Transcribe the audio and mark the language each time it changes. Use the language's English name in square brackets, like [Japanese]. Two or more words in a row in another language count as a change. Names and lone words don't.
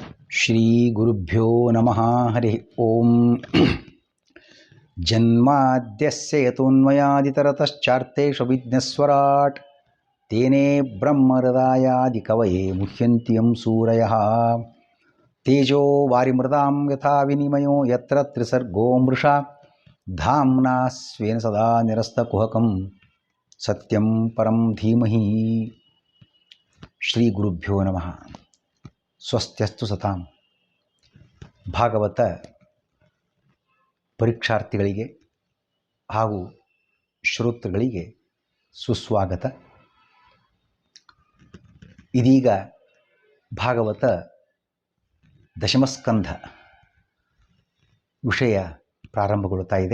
[Sanskrit] ಶ್ರೀ ಗುರುಭ್ಯೋ ನಮಃ ಹರಿ ಓಂ. ಜನ್ಮಾದ್ಯಸ್ಯ ಯತೋನ್ಮಯಾದಿತರತಶ್ಚಾರ್ಥೇಷು ವಿಘ್ನಸ್ವರಾಟ್ ತೇನೇ ಬ್ರಹ್ಮಹೃದಾಯಾದಿ ಕವಯೇ ಮುಹ್ಯಂತಿ ಯಂ ಸೂರಯಃ. ತೇಜೋ ವಾರಿಮೃದಾಂ ಯಥಾ ವಿನಿಮಯೋ ಯತ್ರ ತ್ರಿಸರ್ಗೋ ಮೃಷಾ ಧಾಮ್ನಾ ಸ್ವೇನ ಸದಾ ನಿರಸ್ತಕುಹಕಂ ಸತ್ಯಂ ಪರಂ ಧೀಮಹಿ. ಶ್ರೀ ಗುರುಭ್ಯೋ ನಮಃ. ಸ್ವಸ್ತ್ಯಸ್ತು ಸತಾಂ. [Kannada] ಭಾಗವತ ಪರೀಕ್ಷಾರ್ಥಿಗಳಿಗೆ ಹಾಗೂ ಶ್ರೋತೃಗಳಿಗೆ ಸುಸ್ವಾಗತ. ಇದೀಗ ಭಾಗವತ ದಶಮಸ್ಕಂಧ ವಿಷಯ ಪ್ರಾರಂಭಗೊಳ್ಳುತ್ತಾ ಇದೆ.